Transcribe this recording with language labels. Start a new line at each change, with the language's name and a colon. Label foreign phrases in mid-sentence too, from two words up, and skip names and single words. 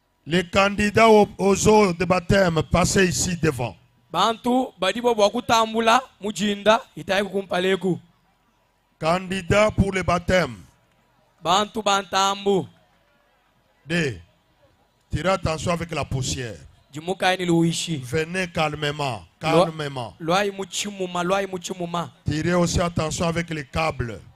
French: Les candidats aux eaux de baptême, passez ici devant.
Luba-Lulua: Bantu badibo bwakutambula mujinda itaye kumpaleku.
French: Candidats pour le baptême.
Luba-Lulua: Bantu bantambu. D.
French: Tirez attention avec la poussière. Venez calmement. Calmement. Tirez aussi attention avec les câbles.